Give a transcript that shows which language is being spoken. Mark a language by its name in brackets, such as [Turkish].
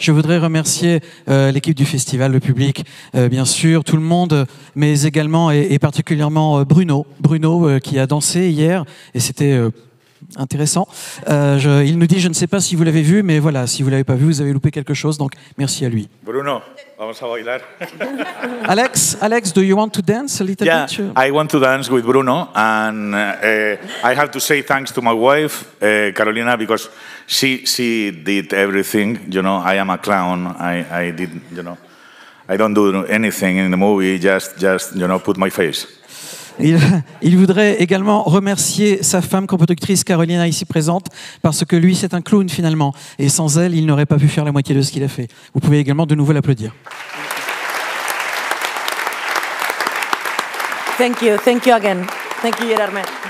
[French] Je voudrais remercier l'équipe du festival, le public, bien sûr, tout le monde, mais également et particulièrement Bruno qui a dansé hier et c'était intéressant. Il nous dit, je ne sais pas si vous l'avez vu, mais voilà, si vous ne l'avez pas vu, vous avez loupé quelque chose, donc merci à lui. [Spanish] Bruno, vamos a bailar. [English] Alex, do you want to dance a little bit? I want to dance with Bruno, and I have to say thanks to my wife, Carolina, because she did everything. You know, I am a clown. I did, you know, I don't do anything in the movie. Just you know, put my face. [French] Il voudrait également remercier sa femme, coproductrice Carolina, ici présente, parce que lui, c'est un clown finalement. Et sans elle, il n'aurait pas pu faire la moitié de ce qu'il a fait. Vous pouvez également de nouveau l'applaudir. [English] Thank you again. Thank you, Gérard May.